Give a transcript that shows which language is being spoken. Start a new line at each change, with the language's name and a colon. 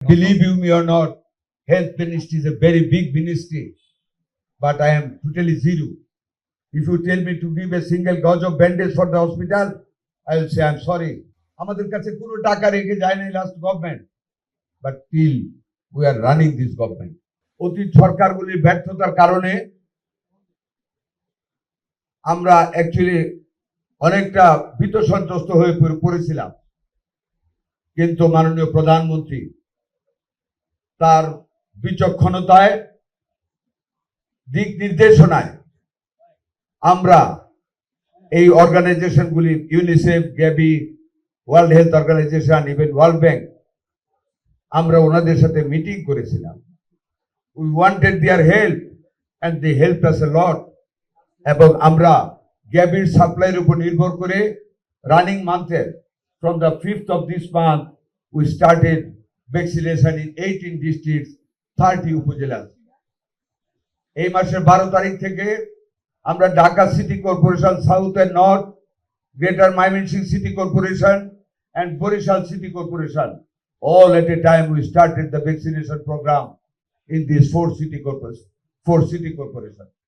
English: believe you me or not, health ministry is a very big ministry, but I am totally zero. If you tell me to give a single gauge of bandage for the hospital, I will say I'm sorry.
Bangla: আমাদের কাছে কোনো টাকা রেখে যায় না last government, but
English: Still we are running this government.
Bangla: অতীত সরকারগুলির ব্যর্থতার কারণে আমরা অ্যাকচুয়ালি অনেকটা ভীত সন্ত্রস্ত হয়ে পড়েছিলাম, কিন্তু মাননীয় প্রধানমন্ত্রী তার বিচক্ষণতায় দিক নির্দেশনায় আমরা এই অর্গানাইজেশনগুলি UNICEF, Gabby, world health organisation, even world bank, আমরা ওনাদের সাথে মিটিং করেছিলাম।
English: We wanted their help and they help us a lot.
Bangla: এবং আমরা গ্যাবির সাপ্লাইয়ের উপর নির্ভর করে running মান্থের
English: from the 5th of this month we started vaccination in 18 districts, 30 upazila.
Bangla: এই মাসের 12 তারিখ থেকে আমরা Dhaka city corporation,
English: South and north, greater Mymensingh city corporation and Borishal City Corporation, all at a time we started the vaccination program in these four city corporation.